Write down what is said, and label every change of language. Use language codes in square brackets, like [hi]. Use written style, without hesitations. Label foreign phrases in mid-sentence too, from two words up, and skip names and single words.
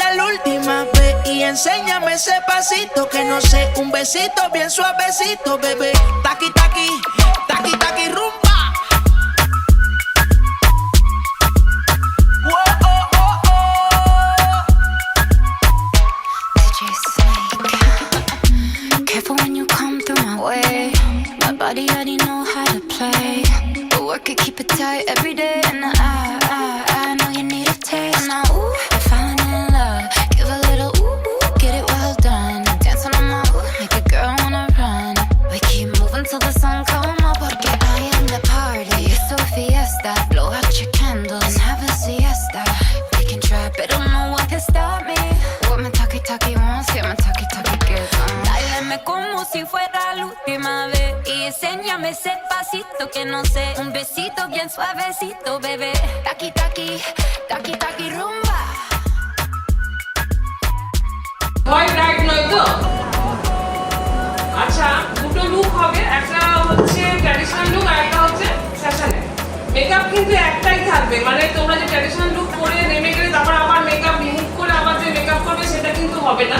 [es] última vez y enséñame ese pasito que no sé, un besito bien suavecito, bebé. Taqui, taqui, taqui, taqui, rumba. Whoa, oh, oh, oh. [en] DJ Snake. Careful when you come through my way. My body already know how to play. But work it, keep it tight every day. And I know you need a taste. And now, ooh, I'm falling in love. Give a little ooh, ooh, get it well done. Dancing on my ooh, make a girl wanna run. We keep moving till the sun come up. Porque I am the party. It's so fiesta. Blow out your candles and have a siesta. We can try, but no one can stop me. What my talkie wants, yeah, my talkie gets on. [es] Dáleme como si fuera la última vez. Y enséñame ese pasito que no sé. Un besito bien suavecito, bebé. Taqui, taqui, taqui, taqui, rumba. [en] white right [bn] নয় তো? আচ্ছা, দুটো লুক হবে, একটা হচ্ছে [en] traditional look [bn] আর একটা হচ্ছে ফ্যাশনের। মেকআপ কিন্তু একটাই থাকবে, মানে তোমরা যে [en] traditional look [bn] পরে নেমে গেলে তারপর আবার [en] makeup remove [bn] করে আবার যে মেকআপ করবে সেটা কিন্তু হবে না।